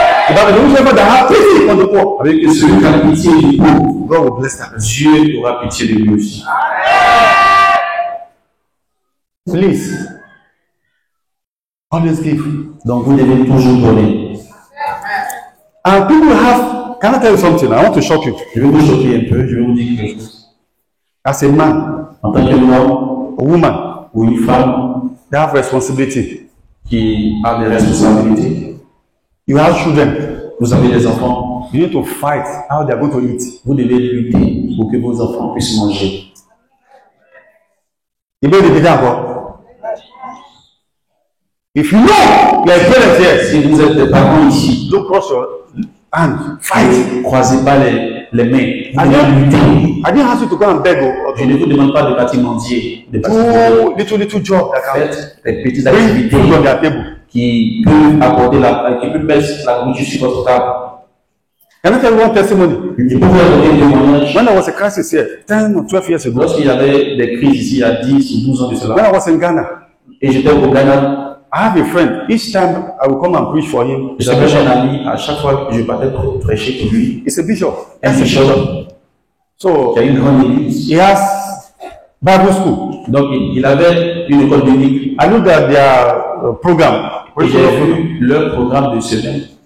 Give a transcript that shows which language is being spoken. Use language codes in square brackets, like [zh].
[fr] Il va venir, je vais dans la pitié contre toi. Avec celui qui a pitié du pauvre, [en] God will bless that. [fr] Dieu aura pitié de lui aussi. [en] Please, always give. [fr] Donc vous devez toujours donner. [en] And people have, can I tell you something? I want to shock you. [fr] Je vais vous choquer un peu, je vais vous dire quelque chose. [en] As a man, [fr] En tant qu'homme [en] a woman, [fr] ou une femme [en] they have responsibility. [fr] qui a des responsabilités, [en] You have children. [fr] vous avez des enfants, [en] You need to fight how they are going to eat. [fr] vous devez lutter pour que vos enfants puissent manger. Il veut répéter encore. [en] If you know you are parents here, [fr] Si vous êtes des parents ici, [en] don't cross your hand. Fight. [fr] ne croisez pas les mains. [en] I [fr] Vous devez lutter. [en] didn't ask you to go and beg or [fr] Je ne vous demande pas de bâtimentier, de bâtimentier. [en] do little job that can [fr] Faites des petites [en] bring [fr] activités [en] food on their table. [fr] qui peuvent apporter qui peuvent mettre la nourriture sur votre table. [en] Can I tell you one testimony? [fr] Je peux vous donner un témoignage. [en] When I was a crisis here 10 or 12 years ago, [fr] Lorsqu'il y avait des crises ici, il y a 10 ou 12 ans de [en] when [fr] cela, [en] I was in Ghana, [fr] et j'étais au Ghana, [en] I have a friend. Each time I will come and preach for him. [fr] j'avais un ami, à chaque fois que je partais pour prêcher pour lui, [en] He's a bishop. [fr] un bishop [en] So [fr] qui a une grande église. [en] he has Bible school. [fr] Donc il avait une école biblique. [en] I looked at their program. [fr] Et j'ai vu leur programme de semaine.